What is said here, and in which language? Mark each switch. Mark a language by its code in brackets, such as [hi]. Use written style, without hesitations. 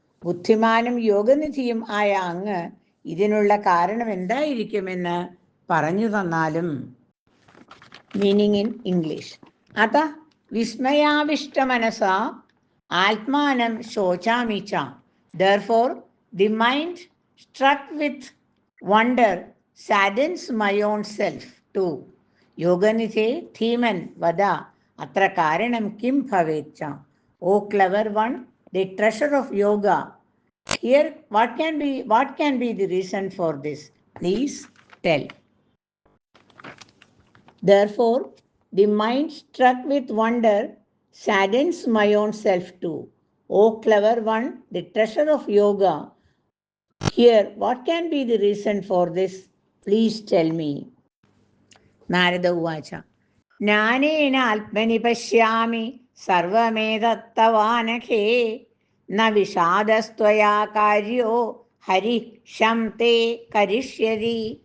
[ml] ബുദ്ധിമാനും യോഗനിധിയും ആയ അങ്ങ് ഇതിനുള്ള കാരണം എന്തായിരിക്കുമെന്ന് പറഞ്ഞു തന്നാലും. [en] meaning in English: [sa] അത വിസ്മയാവിഷ്ട മനസാ ആത്മാനം ശോചാമി ച. [en] Therefore, the mind struck with wonder saddens my own self too. [sa] Yoganithe Thiman Vada Atra Karanam Kim Bhavetcha. [en] O clever one, the treasure of yoga. Here, what can be the reason for this? Please tell. Therefore, the mind struck with wonder saddens my own self too. O clever one, the treasure of yoga. Here, what can be the reason for this? Please tell me. [sa] Narada ഉവാച: ജ്ഞാനേന ആത്മനി പശ്യാമി സർവമേതത്തവാനഘേ ന വിഷാദസ്ത്വയാ കാര്യോ ഹരി ശം തേ കരിഷ്യതി.